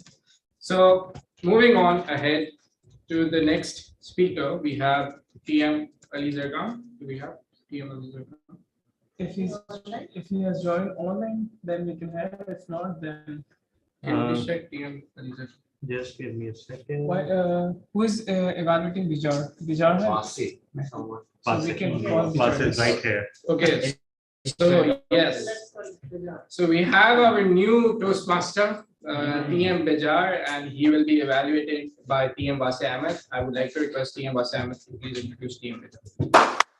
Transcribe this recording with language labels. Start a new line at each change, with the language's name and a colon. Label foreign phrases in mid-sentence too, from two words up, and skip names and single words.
English: So moving on ahead to the next speaker, we have TM Ali Zergan. Do we have TM Ali Zergan? If he has joined online, then we can have. If not, then Can we check TM Ali Zergan? Just give me a second. why? Who is evaluating Bijar? Bijar hai? So we can call Pass Bijar. is right here. Okay. So yes. So we have our new Toastmaster, TM Bejar, and he will be evaluated by TM Wase Ahmed. I would like to request TM Wase Ahmed to please introduce TM Bejar.